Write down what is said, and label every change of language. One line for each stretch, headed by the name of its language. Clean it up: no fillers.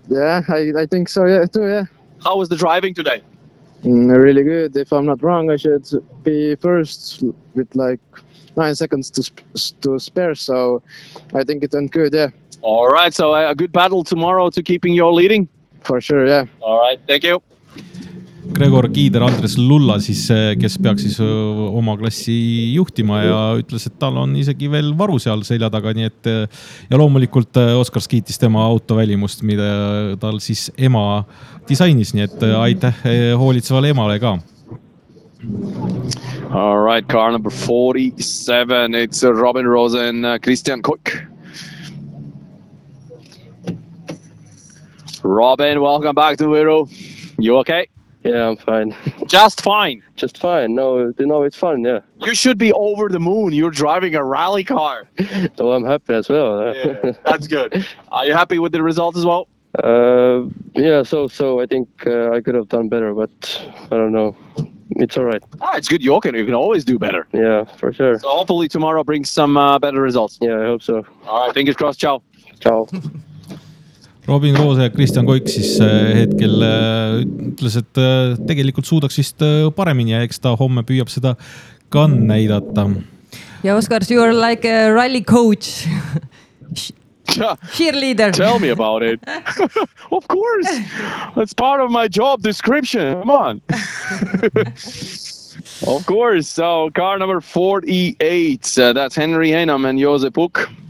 English: Yeah, I think so. Yeah, too. Yeah. How was the driving today? Really good. If I'm not wrong, I should be first with like 9 seconds to spare. So I think it went good. Yeah. All right, so a good battle tomorrow to keeping your leading. For sure, yeah. All right, thank you.
Estonian: Gregor Kiider, Andres Lulla siis, kes peaks siis oma klassi juhtima ja ütles, et tal on isegi veel varu seal selja taga. Nii et, ja loomulikult Oskar kiitis tema auto välimust, mida tal siis ema disainis. Nii et aitäh hoolitsevale emale ka.
English: All right, car number 47. It's Robin Rosen, Christian Koch. Robin, welcome back to Viro. You okay? Yeah, I'm fine. Just fine? Just fine. No, you know, it's fun, yeah. You should be over the moon. You're driving a rally car. Oh, I'm happy as well. Yeah, that's good. Are you happy with the result as well? Yeah, so. I think I could have done better, but I don't know. It's all right. Ah, it's good. You can always do better. Yeah, for sure. So hopefully tomorrow brings some better results. Yeah, I hope so. All right, fingers crossed. Ciao. Ciao.
Estonian: Robin Roose ja Kristjan Koik siis hetkel ütles, et tegelikult suudaks vist paremini ja eks ta homme püüab seda ka näidata.
English: Ja Oskar, you are like a rally coach. Cheerleader. Tell me about it. Of course. That's part of my job description. Come on. Of course. So car number 48. That's Henry Heinam and Jose Puk.